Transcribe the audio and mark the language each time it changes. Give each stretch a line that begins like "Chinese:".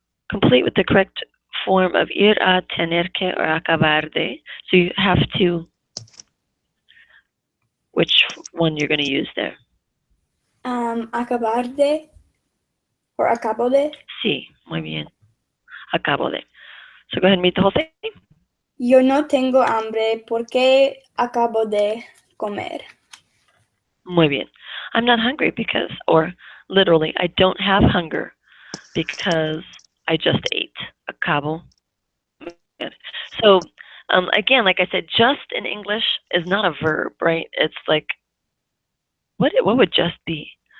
English: Complete with the correct form of ir a, tener que, or acabar de. So you have to, which one you're going to use there?
Spanish: Acabar de or acabo de. Sí, muy bien. Acabo de.
English: So go ahead and read the whole thing.
Spanish: Yo no tengo hambre porque acabo de comer. Muy bien.
English: I'm not hungry because, or literally, I don't have hunger because I just ate. Acabo. So, again, like I said, just in English is not a verb, right? It's like, what would just be?